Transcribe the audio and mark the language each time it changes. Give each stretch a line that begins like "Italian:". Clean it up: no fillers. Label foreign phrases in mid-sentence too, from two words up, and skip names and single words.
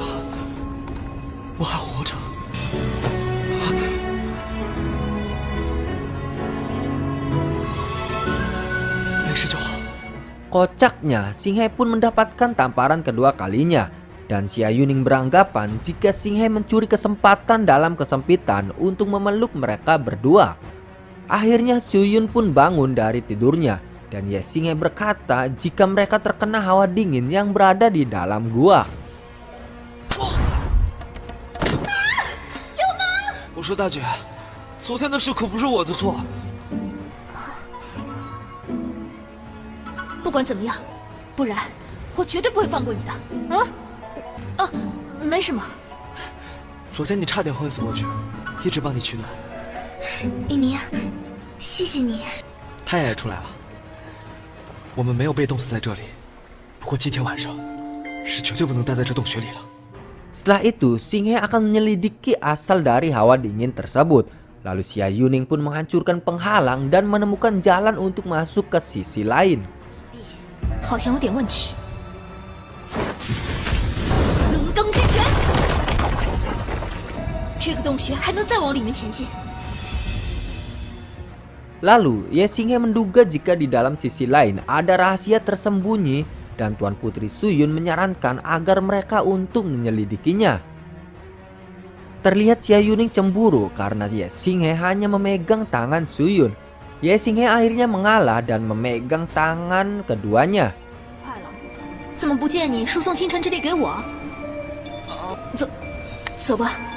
Chinese: 我还活着。”
Indonesian: Kocaknya, Xing He pun mendapatkan tamparan kedua kalinya. Dan Xia Yuning beranggapan jika Xing He mencuri kesempatan dalam kesempitan untuk memeluk mereka berdua. Akhirnya Su Yun pun bangun dari tidurnya. Dan Ye Xing He berkata jika mereka terkena hawa dingin yang berada di dalam gua.
Chinese: 我说大姐，昨天的事可不是我的错。不管怎么样，不然我绝对不会放过你的。没什么。昨天你差点昏死过去，一直帮你取暖。一鸣，谢谢你。太阳也出来了，我们没有被冻死在这里。不过今天晚上是绝对不能待在这洞穴里了。
Indonesian: Setelah itu, Xing He akan menyelidiki asal dari hawa dingin tersebut. Lalu Xia Yuning pun menghancurkan penghalang dan menemukan jalan untuk masuk ke sisi lain.
Chinese: 好像有点问题。冷灯之拳，这个洞穴还能再往里面前进。
Indonesian: Lalu, Ye Xing He menduga jika di dalam sisi lain ada rahasia tersembunyi dan Tuan Putri Su Yun menyarankan agar mereka untuk menyelidikinya. Terlihat Xia Yuning cemburu karena Ye Xing He hanya memegang tangan Su Yun. Ye Xing He akhirnya mengalah dan memegang tangan keduanya.
Chinese: 快了，怎么不见你输送星辰之力给我？走吧。